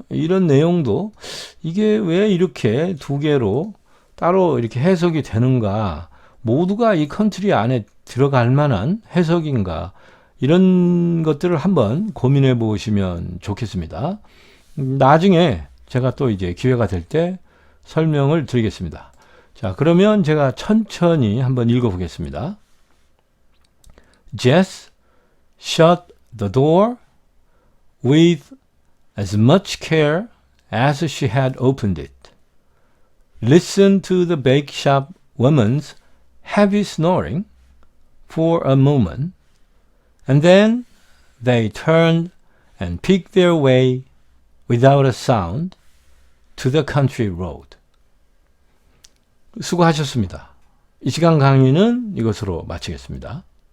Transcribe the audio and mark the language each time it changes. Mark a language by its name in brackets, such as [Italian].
[Korean] 이런 내용도 이게 왜 이렇게 두 개로 따로 이렇게 해석이 되는가, 모두가 이 country 안에 들어갈 만한 해석인가, 이런 것들을 한번 고민해 보시면 좋겠습니다. 나중에 제가 또 이제 기회가 될 때 설명을 드리겠습니다. 자, 그러면 제가 천천히 한번 읽어 보겠습니다. [English] Jess shut the door with as much care as she had opened it. Listened to the bake shop woman's heavy snoring for a moment, and then they turned and picked their way without a sound to the country road. [Korean] 수고하셨습니다. 이 시간 강의는 이것으로 마치겠습니다.